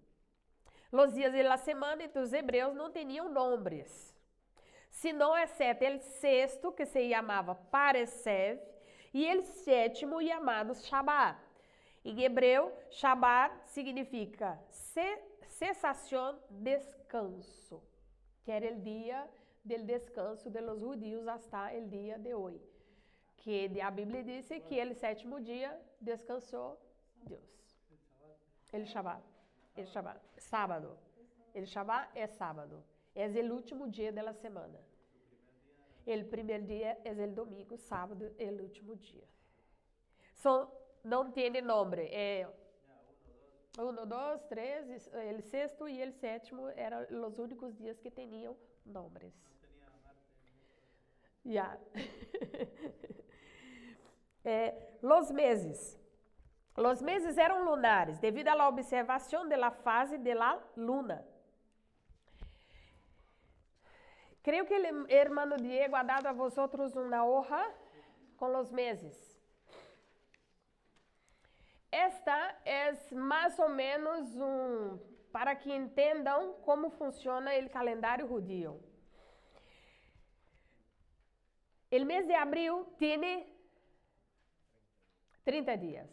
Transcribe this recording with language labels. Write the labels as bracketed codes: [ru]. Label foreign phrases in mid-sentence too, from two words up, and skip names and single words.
[pt] Os dias da semana entre os hebreus não tinham nomes, senão exceto o sexto, que se chamava Paresev, e o sétimo, chamado Shabbat. Em hebreu, Shabbat significa cessação, descanso, que era o dia do descanso de [es] los judíos hasta [pt] o dia de hoje. Que a Bíblia diz que o sétimo dia descansou Deus. [es] El Shabbat. Sábado. El Shabbat [pt] é sábado. É o último dia da semana. O primeiro dia é o domingo, sábado é o último dia. Não tem nome. É 1, 2, 3, o sexto e o sétimo eram os únicos dias que tinham nomes. Já. [es] Los meses. Los meses [pt] eram lunares, devido à observação da fase da luna. Creio que o hermano Diego [es] ha dado a vosotros [pt] uma hoja com os meses. Esta é mais ou menos para que entendam como funciona o calendário judío. O mês de abril tem 30 dias.